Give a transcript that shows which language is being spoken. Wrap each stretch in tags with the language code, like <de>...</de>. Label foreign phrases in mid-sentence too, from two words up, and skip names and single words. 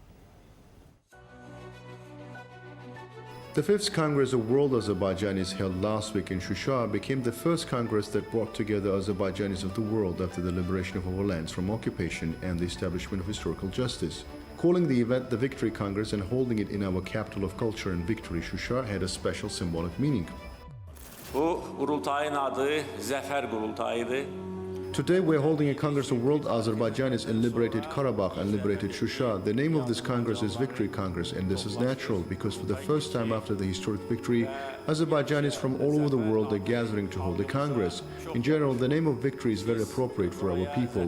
<en>The 5th Congress of World Azerbaijanis held last week in Shusha became the first Congress that brought together Azerbaijanis of the world after the liberation of our lands from occupation and the establishment of historical justice. Calling the event the Victory Congress and holding it in our capital of culture and victory, Shusha, had a special symbolic meaning.</en> <az>Bu qurultayın adı Zəfər Qurultayıdır.</az> <en>Today we're holding a Congress of World Azerbaijanis in liberated Karabakh and liberated Shusha. The name of this Congress is Victory Congress, and this is natural because for the first time after the historic victory, Azerbaijanis from all over the world are gathering to hold a Congress. In general, the name of victory is very appropriate for our people.</en>